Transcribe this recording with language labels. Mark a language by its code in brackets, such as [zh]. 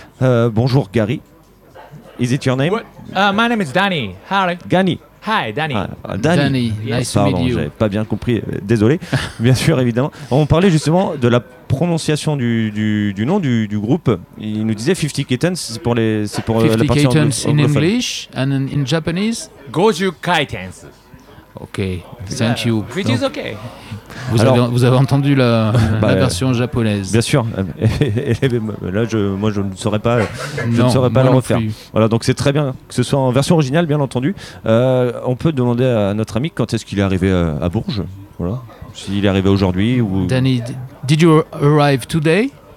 [en] Bonjour Gary. Is it your name? My name is Danny. Howdy. Gany. Hi, Danny. Danny, nice pardon, to meet you. [fr] J'avais pas bien compris, désolé. Bien sûr, évidemment. On parlait justement de la prononciation du nom du groupe. Il nous disait 50 Kittens, c'est pour 50 la partie [en] Kittens en English and in Japanese? [ja] Goju Kittens. [en] Ok, thank you. Which is ok. [fr] Vous avez entendu la version japonaise. Bien sûr. Là, je ne saurais pas, la refaire. Voilà, donc c'est très bien que ce soit en version originale, bien entendu. On peut demander à notre ami quand est-ce qu'il est arrivé à Bourges, voilà. S'il est arrivé aujourd'hui ou. [en] Danny, did you arrive today?